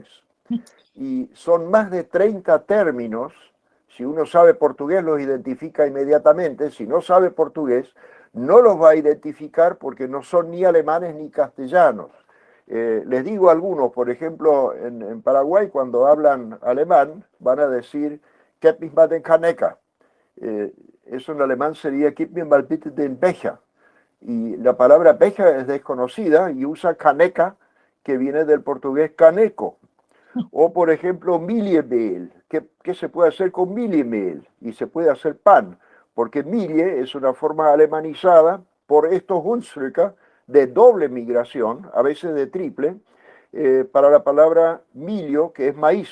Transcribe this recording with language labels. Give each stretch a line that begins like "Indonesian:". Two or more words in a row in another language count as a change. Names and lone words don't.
Spanish: Y son más de 30 términos. Si uno sabe portugués los identifica inmediatamente, si no sabe portugués no los va a identificar porque no son ni alemanes ni castellanos. Les digo algunos, por ejemplo, en Paraguay cuando hablan alemán van a decir
German: "Gib mich mal den Kanecker".
Spanish: Eso en alemán sería
German: "Gib mir mal bitte den Becher".
Spanish: Y la palabra abeja es desconocida y usa caneca, que viene del portugués caneco. O, por ejemplo, miliemeel. ¿Qué se puede hacer con miliemeel? Y se puede hacer pan, porque milie es una forma alemanizada por estos Hunsrücker de doble migración, a veces de triple, para la palabra milio, que es maíz.